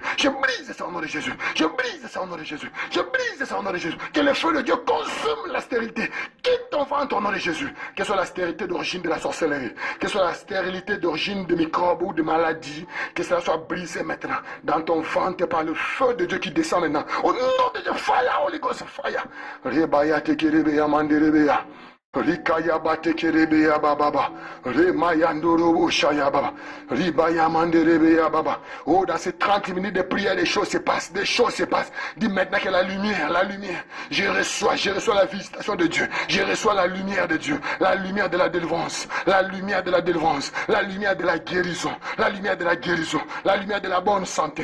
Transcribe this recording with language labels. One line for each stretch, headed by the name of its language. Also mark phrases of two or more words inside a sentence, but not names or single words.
French: Je brise ça au nom de Jésus. Je brise ça au nom de Jésus. Je brise ça au nom de Jésus. Que le feu de Dieu consume la stérilité. Quitte ton ventre au nom de Jésus. Que ce soit la stérilité d'origine de la sorcellerie. Que ce soit la stérilité d'origine de microbes ou de maladies. Que cela soit brisé maintenant. Dans ton ventre par le feu de Dieu qui descend maintenant. Au nom de Dieu,
English: fire, Holy Ghost, fire. Rebaya tekerebeya manderebeya. Rikaya batekerebeya bababa. Remayandoro shaya baba. Ribaya manderebeya baba.
French: Oh, dans ces 30 minutes de prière, des choses se passent, des choses se passent. Dis maintenant que la lumière, je reçois la visitation de Dieu. Je reçois la lumière de Dieu. La lumière de la délivrance. La lumière de la délivrance. La lumière de la guérison. La lumière de la guérison. La lumière de la bonne santé.